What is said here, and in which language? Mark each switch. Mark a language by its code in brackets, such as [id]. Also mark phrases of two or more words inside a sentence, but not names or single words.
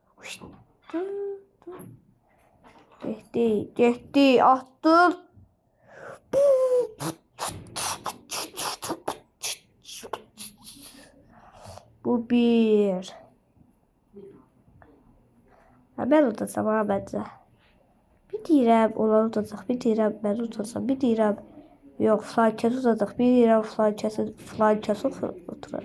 [tr] Geçti, attın. Bu bir. Ha, ben utacağım ha bence. [az] Bir deyirəm, onlar utacaq, bir deyirəm, [tr] ben utacağım, [az] bir deyirəm. Yox, flankəsi utacaq, bir deyirəm, flankəsi oturacaq.